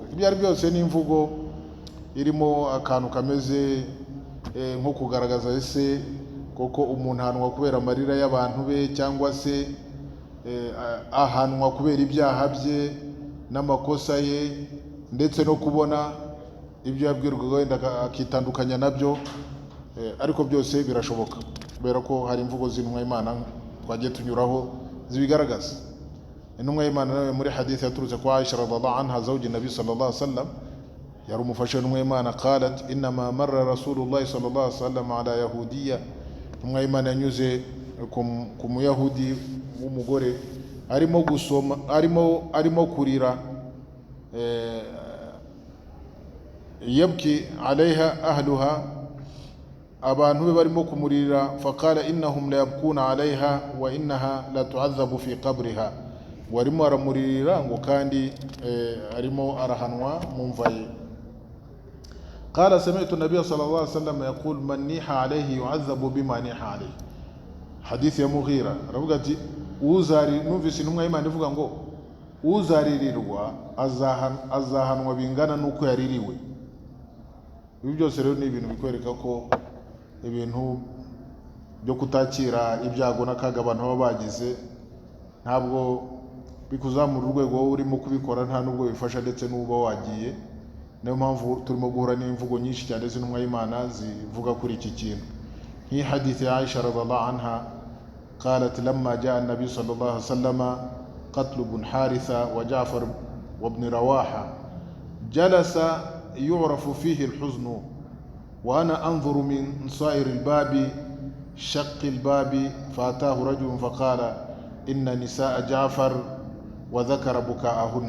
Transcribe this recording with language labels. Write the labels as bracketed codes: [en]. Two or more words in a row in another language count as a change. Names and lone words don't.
[rw] Ibyo ari byose ni imvugo irimo akantu kameze nko kugaragaza ese koko umuntu ahanwa kubera amarira y'abantu be cyangwa se ahanwa kubera ibyaha bye n'amakosa ye, ndetse no kubona ibyo yabwirwaga wenda akitandukanya nabyo. Ariko byose birashoboka kubera ko hari imvugo z'intumwa y'Imana twagiye tunyuraho zibigaragaza. Intumwa y'Imana nawe muri hadith yaturutse kwa Aisha [ar] رضي الله عنها زوج النبي صلى الله عليه وسلم [rw] yari umufasha intumwa y'Imana [ar] قالت إنما مر رسول الله صلى الله عليه وسلم على يهودية. [rw] Intumwa y'Imana yanyuze ku muyahudi w'umugore arimo gusoma arimo kurira [ar] يبكي عليها أهلها [rw] abantu be barimo kumurira [ar] فقال إنهم ليبكون عليها وإنها لتعذب في قبرها [rw] warimo aramurira ngo kandi arimo arahanwa mu mva ye. [ar] قال سمعت النبي صلى الله عليه وسلم يقول من نيح عليه يعذب بما نيح عليه. حديث يا مغيرة [rw] aravuga ati uzari numvise intumwa y'Imana ivuga ngo uzaririrwa azahanwa bingana nuko yaririwe. Ibi byose rero ni ibintu bikwereka ko ibintu byo kutakira ibyago n'akaga abantu baba bagize ntabwo bikuzamura urwego urimo kubikora, nta nubwo bifasha ndetse n'uba wagiye. Niyo mpamvu turimo guhura n'imvugo nyinshi cyane z'intumwa y'Imana zivuga kuri iki kintu. [sw] Hii hadithi ya Aisha [ar] رضي الله عنها قالت لما جاء النبي صلى الله عليه وسلم قتل بن حارثة وجعفر وابن رواحة جلس يعرف فيه الحزن وأنا أنظر من صائر الباب شق الباب فأتاه رجل فقال إن نساء جعفر وذكر بكاءهن